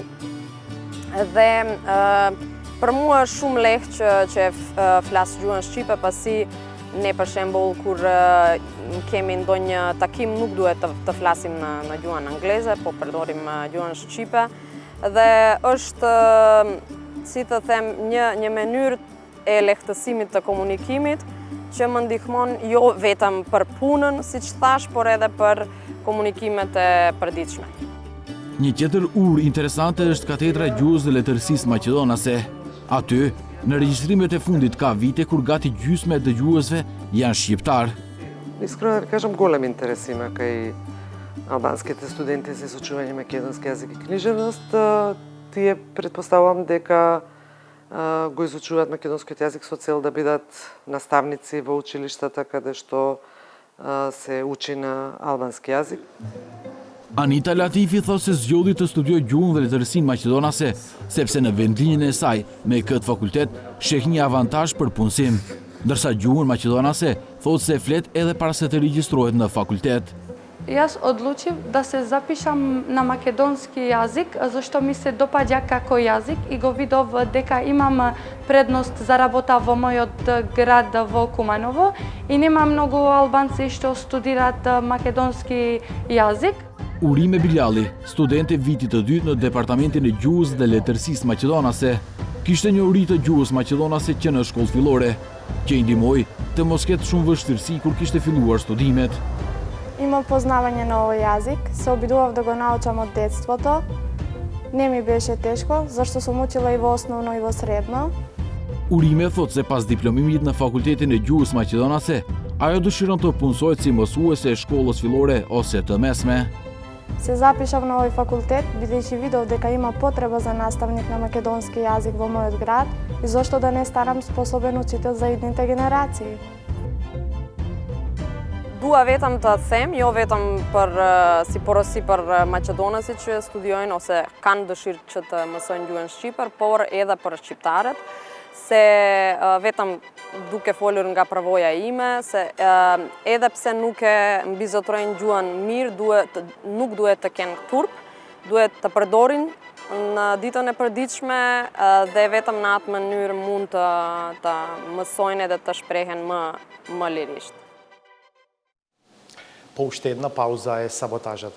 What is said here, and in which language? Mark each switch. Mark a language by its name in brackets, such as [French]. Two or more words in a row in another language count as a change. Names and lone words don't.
[Albanian] Dhe për mua është shumë lehtë që flas gjuhën shqipe, pasi не për shembull kur kemi ndonjë takim nuk duhet të flasim në gjuhën angleze, po përdorim gjuhën shqipe dhe është si të them një mënyrë e lehtësimit të komunikimit që më ndihmon jo vetëm për punën, siç thash, por edhe për komunikimet e përditshme. Një tjetër urë interesante është katedra e gjuhës dhe letërsisë maqedonase. Aty, në regjistrimet e fundit ka vite kur gati gjysmë e dëgjuesve janë shqiptar. [Macedonian] Искрено да ви кажам, голем интерес има кај албанските студенти за изучување македонски јазик и книжевност. Тие предпоставувам дека го изучуваат македонскиот јазик со цел да бидат наставници во училиштата каде што се учи на албански јазик. [Albanian] Anita Latifi thot se zgjodhi të studioj gjuhën dhe letërsinë maqedonase, sepse në vendlinjen e saj me këtë fakultet sheh një avantazh për punësim, ndërsa gjuhën maqedonase thot se flet edhe para se të regjistrohet në fakultet. [Macedonian] Јас одлучив да се запишам на македонски јазик, зашто ми се допаѓа како јазик и го видов дека имам предност за работа во мојот град во Куманово и нема многу албанци што студираат македонски јазик. [Albanian] Urime Biljali, student e vitit të dytë në Departamentin e Gjuhës dhe Letërsisë Maqedonase, kishte një uri të gjuhës maqedonase që në shkollë fillore, që i ndihmoi të mos ketë shumë vështirësi kur kishte filluar studimet. [Macedonian] Има познавање на овој јазик, се обидував да го научам од детството. Не ми беше тешко, зашто сум учила и во основно и во средно. [Albanian] Urime thot se pas diplomimit në Fakultetin e Gjuhës Maqedonase, ajo dëshiron të punësohet si mësuese e shkollës fillore ose të mesme. [Macedonian] Се запишав на овој факултет, бидејќи видов дека има потреба за наставник на македонски јазик во мојот град и зошто да не станам способен учител за идните генерации. [Albanian] Dua vetëm të them, jo vetëm për si porosi për maqedonasit që studiojnë ose kanë dëshirë që të mësojnë gjuhën shqiper, por edhe për shqiptarët, se vetëm duke folur nga përvoja ime, se edhe pse nuk e mbizotrojnë gjuhën mirë, nuk duhet të kenë turp, duhet të përdorin në ditën e përditshme dhe vetëm në atë mënyrë mund të mësojnë edhe të shprehen më lirisht. [Macedonian] По уште една пауза е саботажата.